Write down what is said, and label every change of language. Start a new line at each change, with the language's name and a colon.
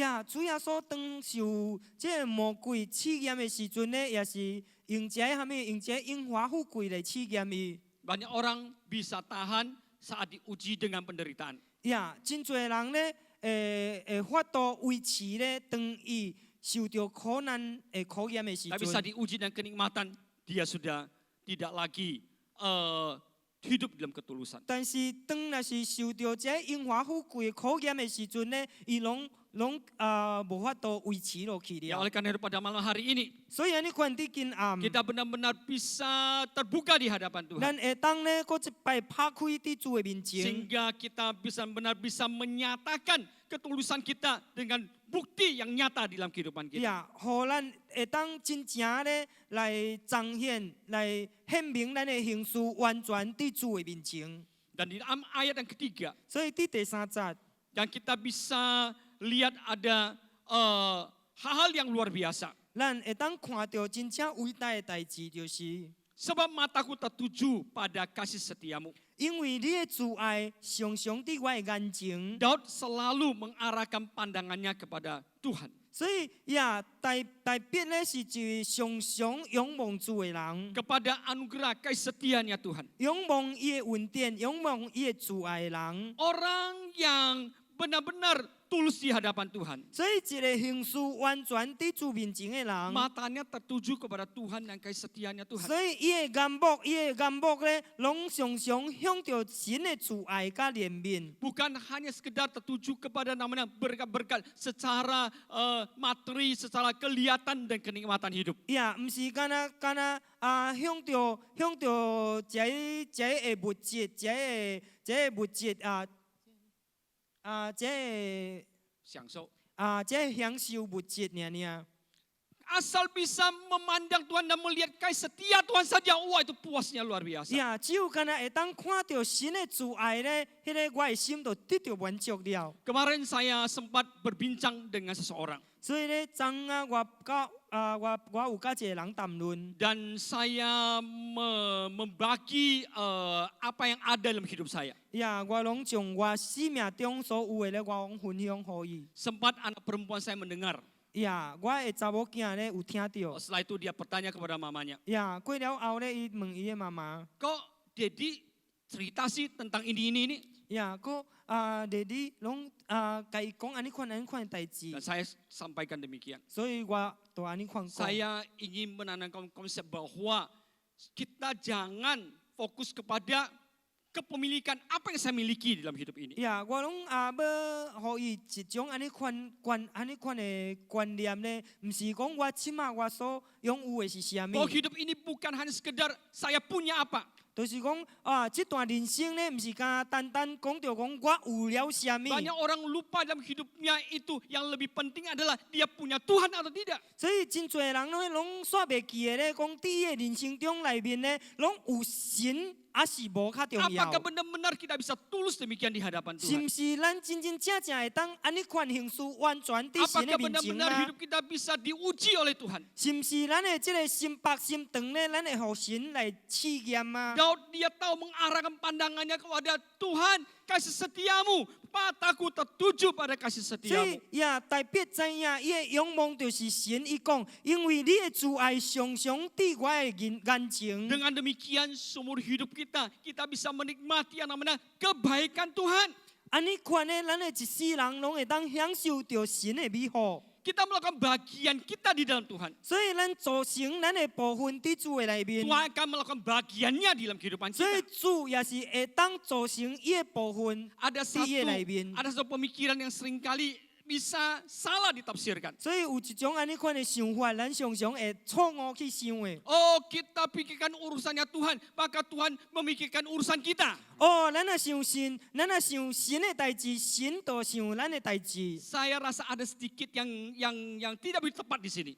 Min Nan Chinese: 主耶穌當受這個魔鬼試驗的時陣咧，也是用這蝦米，用這榮華富貴來試驗伊。
Indonesian: Banyak orang bisa tahan saat diuji dengan penderitaan.
Min Nan Chinese: 真侪人咧，会法度维持咧，当伊受到苦难考验的时
Indonesian: Tapi saat
Min Nan Chinese: 阵。
Indonesian: diuji dengan kenikmatan, dia sudah tidak lagi hidup dalam ketulusan.
Min Nan Chinese: 但是当若是受到这荣华富贵的考验的时阵咧，伊拢无法度维持落去
Indonesian: Ya,
Min Nan Chinese: 了。
Indonesian: oleh karena itu pada malam hari ini
Min Nan Chinese: 所以安尼看伫今暗，
Indonesian: kita benar-benar bisa terbuka di hadapan Tuhan.
Min Nan Chinese: 咱会当咧，搁一摆拍开伫主的面前，
Indonesian: Sehingga kita benar-benar bisa menyatakan ketulusan kita dengan bukti yang nyata di dalam kehidupan kita.
Min Nan Chinese: 互咱会当真正咧来彰显、来显明咱的形事完全伫主的面前。
Indonesian: Dan di dalam ayat yang ketiga,
Min Nan Chinese: 所以伫第3节，
Indonesian: yang kita bisa lihat ada hal-hal yang luar biasa.
Min Nan Chinese: 咱会当看到真正伟大的代志，就是
Indonesian: Sebab mataku tertuju pada kasih setiamu.
Min Nan Chinese: 因为你的慈爱常常伫我的眼前。
Indonesian: Daud selalu mengarahkan pandangannya kepada Tuhan.
Min Nan Chinese: 所以代表咧是一位常常仰望主的人，
Indonesian: Kepada anugerah kasih setianya Tuhan.
Min Nan Chinese: 仰望伊的恩典，仰望伊的慈爱的人。
Indonesian: Orang yang benar-benar tulus di hadapan Tuhan.
Min Nan Chinese: 所以一个形事完全伫主面前的人，
Indonesian: Matanya tertuju kepada Tuhan dan kasih setianya Tuhan.
Min Nan Chinese: 所以伊的眼目咧，拢常常向着神的慈爱甲怜悯。
Indonesian: Bukan hanya sekedar tertuju kepada namanya berkat-berkat secara materi, secara kelihatan dan kenikmatan hidup.
Min Nan Chinese: 毋是敢若向着这个物质，这个物质这个享受. 这个享受物质尔。
Indonesian: Asal bisa memandang Tuhan dan melihat kasih setia Tuhan saja, wah itu puasnya luar biasa.
Min Nan Chinese: 只有敢若会当看到神的慈爱咧，迄个我的心就得到满足了。
Indonesian: Kemarin saya sempat berbincang dengan seseorang
Min Nan Chinese: 所以咧，昨我有甲一个人谈论，
Indonesian: dan saya membagi apa yang ada dalam hidup saya.
Min Nan Chinese: 我拢将我生命中所有的咧，我拢分享互伊。
Indonesian: Sempat anak perempuan saya mendengar.
Min Nan Chinese: 我的查某囝咧有听到。
Indonesian: Setelah itu dia bertanya kepada mamanya.
Min Nan Chinese: 过了后咧，伊问伊的妈妈，
Indonesian: Kok Dedi cerita sih tentang ini?
Min Nan Chinese: 弟弟拢甲伊讲安尼款的代志
Indonesian: Dan，saya sampaikan demikian.
Min Nan Chinese: 所以我就安尼款讲。
Indonesian: Saya ingin menanamkan konsep bahwa kita jangan fokus kepada kepemilikan apa yang saya miliki dalam hidup ini.
Min Nan Chinese: 我拢要互伊一种安尼款的观念咧，毋是讲我即马我所拥有的是啥物，
Indonesian: Bahwa hidup ini bukan hanya sekedar saya punya apa.
Min Nan Chinese: 就是讲这段人生咧，毋是单单讲到讲我有了啥物。
Indonesian: Banyak orang lupa dalam hidupnya itu yang lebih penting adalah dia punya Tuhan atau tidak.
Min Nan Chinese: 所以真侪人拢煞袂记的咧，讲伫伊的人生中内面咧，拢有神。还是无较重要。
Indonesian: Apakah benar-benar kita bisa tulus demikian di hadapan
Min Nan Chinese: 是
Indonesian: Tuhan?
Min Nan Chinese: 毋是咱真正会当安尼款形式完全伫神的
Indonesian: Apakah
Min Nan Chinese: 面前
Indonesian: benar-benar
Min Nan Chinese: 啊？
Indonesian: hidup kita bisa diuji oleh Tuhan?
Min Nan Chinese: 是毋是咱的这个心白心肠咧，咱会互神来试验啊？
Indonesian: Daud dia tahu mengarahkan pandangannya kepada Tuhan, kasih setiamu, mataku tertuju pada kasih
Min Nan Chinese: 所
Indonesian: setiamu.
Min Nan Chinese: 以代表知影，伊的仰望就是神。伊讲，因为你的慈爱常常伫我的眼前。
Indonesian: Dengan demikian seumur hidup kita bisa menikmati yang namanya kebaikan Tuhan.
Min Nan Chinese: 安尼款咧，咱的一世人拢会当享受到神的美好。
Indonesian: Kita melakukan bagian kita di dalam Tuhan.
Min Nan Chinese: 所以咱做成咱的部分伫主的内面。
Indonesian: Tuhan akan melakukan bagiannya di dalam kehidupan
Min Nan Chinese: 所以
Indonesian: kita.
Min Nan Chinese: 主也是会当做成伊的部分
Indonesian: Ada
Min Nan Chinese: 伫伊的内面。
Indonesian: satu pemikiran yang seringkali bisa salah ditafsirkan.
Min Nan Chinese: 所以有一种安尼款的想法，咱常常会错误去想的。
Indonesian: Oh, kita pikirkan urusannya Tuhan, maka Tuhan memikirkan urusan kita.
Min Nan Chinese: 咱若想神，咱若想神的代志，神就想咱的代志。
Indonesian: Saya rasa ada sedikit yang tidak begitu tepat di sini.